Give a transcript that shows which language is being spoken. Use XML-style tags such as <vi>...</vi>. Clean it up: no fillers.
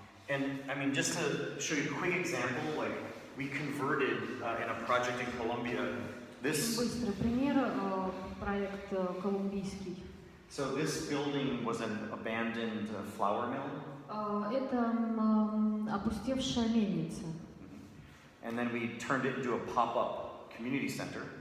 <en>And I mean, just to show you a quick example, like we converted in a project in Colombia this,</en> <ru>Быстрый пример, проект колумбийский.</ru> <en>so this building was an abandoned flour mill.</en> <ru>Это опустевшая мельница.</ru> <en>And then we turned it into a pop-up community center.</en>